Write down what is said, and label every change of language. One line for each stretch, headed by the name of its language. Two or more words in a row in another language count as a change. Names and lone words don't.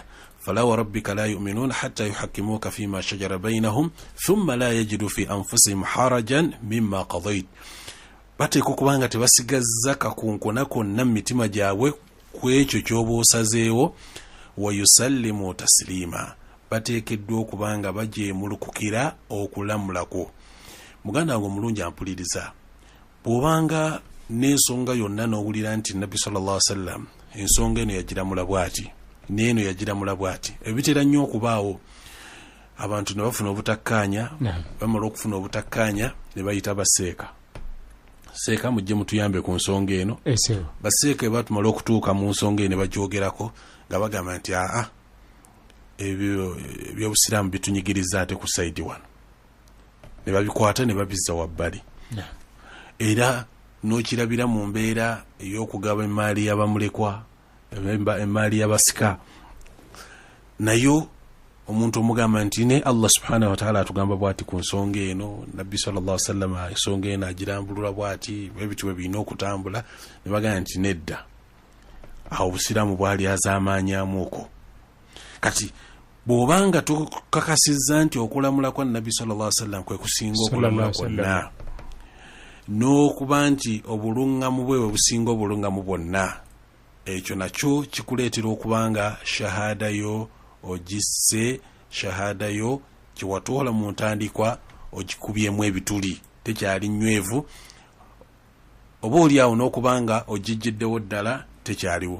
Arabic: فلا وربك لا يؤمنون حتى يحكموك فيما شجر بينهم ثم لا يجدوا في أنفسهم حرجا مما قضيت.
Ganda: Bateeka okubanga tebasigazza kakunkuna konna mu mitima gyabwe ku ekyo ky'oba osazeewo,
Arabic: ويسلموا تسليما,
Ganda: bateekeddwa okubanga bajeemulukukira okulamulako. Muganda wange omulungi ampuliriza, bw'obanga n'ensonga yonna n'owulira nti Nabbi
Arabic: صلى الله عليه وسلم
Ganda: ensonga eno yagiramula bw'ati n'eno yagiramula bw'ati, ebitera nnyo okubaawo abantu ne bafuna obutakkaanya, bamala okufuna obutakkaanya ne bayita baseeka. Seeka mujje mutuyambe ku nsonga eno. Baseeka bwe batumala okutuuka mu nsonga eno ne bagyogerako nga bagamba nti ebyo ebyobusiraamu bitunyigiriza ate ku sayidi wano, ne babikwata ne babizza wabbali. Era n'okirabira mu mbeera ey'okugaba emaali y'abamulekwa, emaali y'abasika, nayo omuntu omugamba nti ne
Arabic: الله سبحانه وتعالى
Ganda: atugamba bwati ku nsonga eno, nabbi
Arabic: صلى الله عليه وسلم
Ganda: ensonga eno agirambulula bwati, ebintu bwe birina okutambula, ne bagamba nti nedda, awo obusiraamu bwali azaamaanyaamu okwo. Kati bw'obanga tukakasizza nti okulamula kwa nabbi
Arabic: صلى الله عليه وسلم
Ganda: kwe kusinga okulamula kwonna, n'okuba nti obulungamu bwe businga obulungamu bwonna, ekyo nakyo kikuleetera okubanga shahada yo ogisse, shahada yo kiwatoola mu ntandikwa ogikubyemu ebituli, tekyali nywevu, oba oli awo n'okubanga ogijjiddewo ddala tekyaliwo.